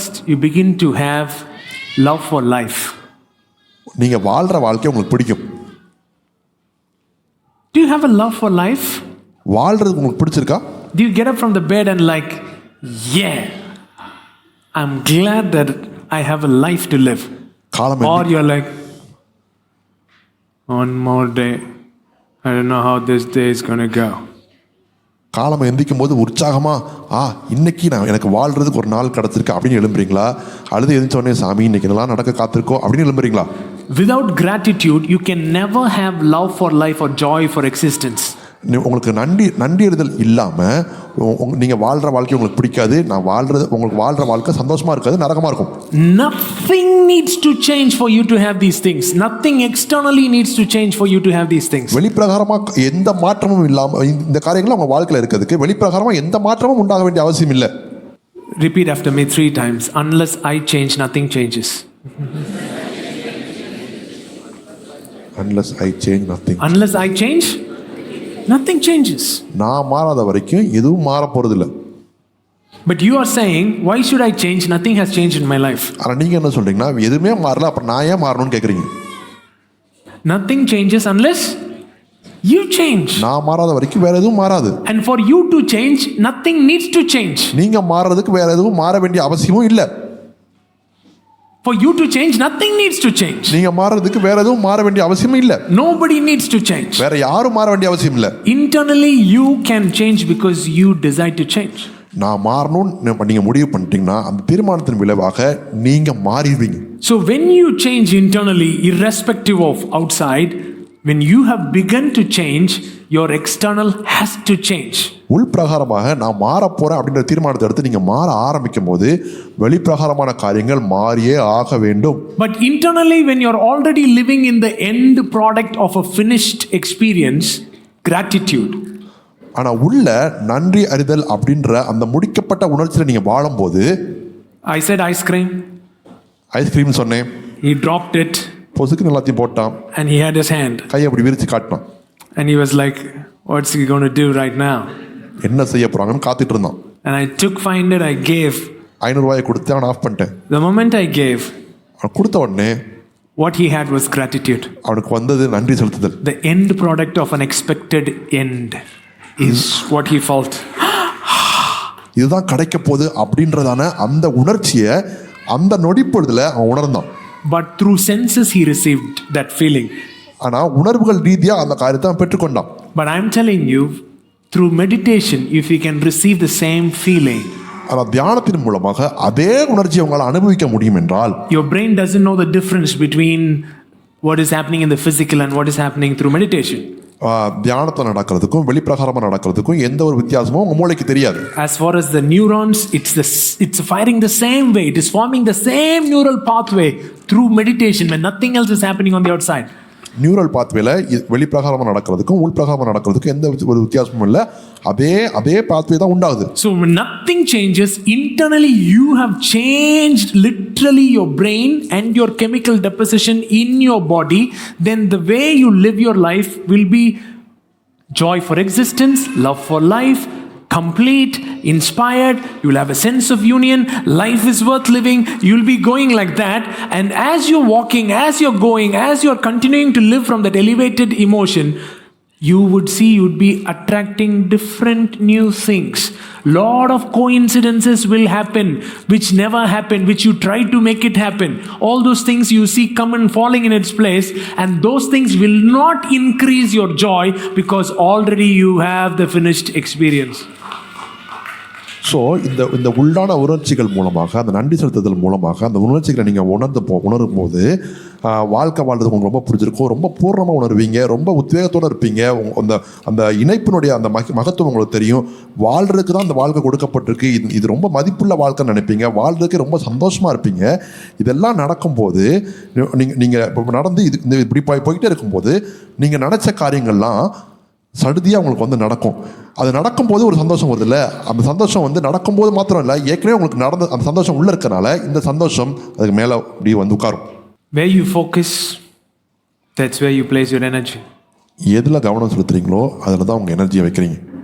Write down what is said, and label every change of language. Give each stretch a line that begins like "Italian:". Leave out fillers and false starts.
English: you begin to have love for life.
Tamil: நீங்க வாழ்ற வாழ்க்கை உங்களுக்கு பிடிக்கும்.
English: Do you have a love for life?
Tamil: வாழ்றது உங்களுக்கு பிடிச்சிருக்கா?
English: Do you get up from the bed and like, yeah, I'm glad that I have a life to live? Or you're like, one more day, I don't know how this day is going to go.
Tamil: காலமா எந்திக்கும் போது உற்சாகமா இன்னைக்கு எனக்கு வாழ்றதுக்கு ஒரு நாள் கிடைச்சிருக்கு அப்படின்னு எழும்புறீங்களா? அல்லது எந்திரிச்ச உடனே சாமி இன்னைக்கு இதெல்லாம் நடக்க காத்திருக்கோம் அப்படின்னு எழும்புறீங்களா?
English: Without gratitude, you can never have love for life or joy for existence.
Tamil: உங்களுக்கு நன்றி அறிதல் இல்லாம நீங்க வாழ்ற வாழ்க்கை உங்களுக்கு பிடிக்காது. உங்களுக்கு வாழ்ற வாழ்க்கை சந்தோஷமா இருக்காது, நரகமா இருக்கும்.
English: Nothing needs to change for you to have these things. Nothing externally needs to change for you to have these things.
Tamil: வெளிப்பிரகாரமா எந்த மாற்றமும் இல்லாம இந்த காரியங்கள் உங்க வாழ்க்கையில இருக்கிறதுக்கு வெளிப்பிரகாரமா எந்த மாற்றமும் உண்டாக வேண்டிய அவசியம் இல்லை.
English: Repeat after me 3 times. Unless I change, nothing changes. Unless I change, nothing. Unless I change, nothing changes.
Tamil: நான் மாறாத வரைக்கும் எதுவும் மாற போறதில்லை.
English: But you are saying, why should I change? Nothing has changed in my life.
Tamil: ஆனா நீங்க என்ன சொல்றீங்கன்னா எதுவுமே மாறல, அப்ப நான் ஏன் மாறணும்னு கேக்குறீங்க.
English: Nothing changes unless you change.
Tamil: நான் மாறாத வரைக்கும் வேற எதுவும் மாறாது.
English: And for you to change, nothing needs to change.
Tamil: நீங்க மாறதுக்கு வேற எதுவும் மாற வேண்டிய அவசியமும் இல்லை.
English: For you to change, nothing needs to change.
Tamil: நீங்க மாறதுக்கு வேற எதுவும் மாற வேண்டிய அவசியம் இல்ல.
English: Nobody needs to change.
Tamil: வேற யாரும் மாற வேண்டிய அவசியம் இல்ல.
English: Internally you can change because you decide to change.
Tamil: நான் மாறணும்னு நீங்க முடிவு பண்ணிட்டீங்கன்னா அந்த தீர்மானத்தின் விளைவாக நீங்க மாறிடுவீங்க.
English: So when you change internally, irrespective of outside, when you have begun to change, your external has to change.
Tamil: உள்பிரகாரமாக நான் மாற போறேன் அப்படின்ற தீர்மானத்தை எடுத்து நீங்க மாற ஆரம்பிக்கும் போது வெளிப்பிரகாரமான காரியங்கள் மாறியே ஆக வேண்டும்.
English: But internally, when you're already living in the end product of a finished experience, gratitude.
Tamil: ஆனா உள்ள நன்றி அறிதல் அப்படின்ற அந்த முடிக்கப்பட்ட உணர்ச்சியில நீங்க வாழும்போது,
English: I said ice cream.
Tamil: Ice cream சொன்னேன்.
English: He dropped it.
Tamil: பொசுக்கு எல்லாத்தையும் போட்டான்.
English: And he had his hand.
Tamil: கையை அப்படி விரிச்சு காட்டினான்.
English: And he was like, what's he going to do right now?
Tamil: என்ன செய்ய போறாங்கன்னு காத்துட்டு இருந்தான்.
English: And I took 500, I gave.
Tamil: 500 ரூபாயை கொடுத்து அவன் ஆஃப் பண்ணிட்டேன்.
English: The moment I gave,
Tamil: அவன் கொடுத்த உடனே
English: what he had was gratitude.
Tamil: அவனுக்கு வந்தது நன்றி செலுத்துதல்.
English: The end product of an expected end is what he felt.
Tamil: இதுதான் கிடைக்க போகுது அப்படின்றதான அந்த உணர்ச்சியை அந்த நொடிப்பொழுதுல அவன் உணர்ந்தான்.
English: But through senses he received that feeling.
Tamil: ஆனா உணர்வுகள் ரீதியா அந்த காரியத்தை அவன் பெற்றுக்கொண்டான்.
English: But I'm telling you, through meditation, if you can receive the same feeling,
Tamil: ஆனா தியானத்தின் மூலமாக அதே உணர்ச்சியை உங்களால் அனுபவிக்க முடியும் என்றால்,
English: your brain doesn't know the difference between what is happening in the physical and what is happening through meditation.
Tamil: தியானத்தில் நடக்கிறதுக்கும் வெளிப்பிரகாரமாக நடக்கிறதுக்கும் எந்த ஒரு வித்தியாசமும் உங்க மூளைக்கு தெரியாது.
English: As far as the neurons, it's firing the same way. It is forming the same neural pathway through meditation when nothing else is happening on the outside.
Tamil: Neural பாத்வேல வெளிப்பிரகாரமாக நடக்கிறதுக்கும் உள்பிரகாரமாக நடக்கிறதுக்கும் எந்த ஒரு வித்தியாசமும் இல்லை. அதே பாத்வே தான் உண்டாகுது.
English: So when nothing changes internally, you have changed literally your brain and your chemical deposition in your body. Then the way you live your life will be joy for existence, love for life, complete, inspired. You'll have a sense of union. Life is worth living. You'll be going like that. And as you're walking, as you're going, as you're continuing to live from that elevated emotion, you would see you'd be attracting different new things. Lot of coincidences will happen which never happened, which you try to make it happen. All those things you see come and falling in its place, and those things will not increase your joy because already you have the finished experience.
Tamil: So இந்த உள்ளான உணர்ச்சிகள் மூலமாக, அந்த நன்றி செலுத்துதல் மூலமாக அந்த உணர்ச்சிகளை நீங்கள் உணரும் போது வாழ்க்கை வாழ்றது உங்களுக்கு ரொம்ப பிடிச்சிருக்கும். ரொம்ப பூர்ணமாக உணர்வீங்க. ரொம்ப உத்வேகத்தோடு இருப்பீங்க. அந்த இணைப்பினுடைய அந்த மகத்துவம் உங்களுக்கு தெரியும். வாழ்றதுக்கு தான் அந்த வாழ்க்கை கொடுக்கப்பட்டிருக்கு. இது ரொம்ப மதிப்புள்ள வாழ்க்கைன்னு நினைப்பீங்க. வாழ்றதுக்கு ரொம்ப சந்தோஷமாக இருப்பீங்க. இதெல்லாம் நடக்கும்போது நீங்கள் இப்போ நடந்து இப்படி போய்கிட்டே இருக்கும்போது நீங்கள் நினச்ச காரியங்கள்லாம் சடுதியாக உங்களுக்கு வந்து நடக்கும். அது நடக்கும்போது ஒரு சந்தோஷம் வருது இல்லை? அந்த சந்தோஷம் வந்து நடக்கும்போது மாத்திரம் இல்லை, ஏற்கனவே உங்களுக்கு நடந்த அந்த சந்தோஷம் உள்ளே இருக்கனால இந்த சந்தோஷம் அதுக்கு மேலே அப்படி வந்து உட்காரும்.
English: Where you focus, that's where you place your energy.
Tamil: எதில் கவனம் செலுத்துறீங்களோ அதில் தான் உங்கள் எனர்ஜியை வைக்கிறீங்க.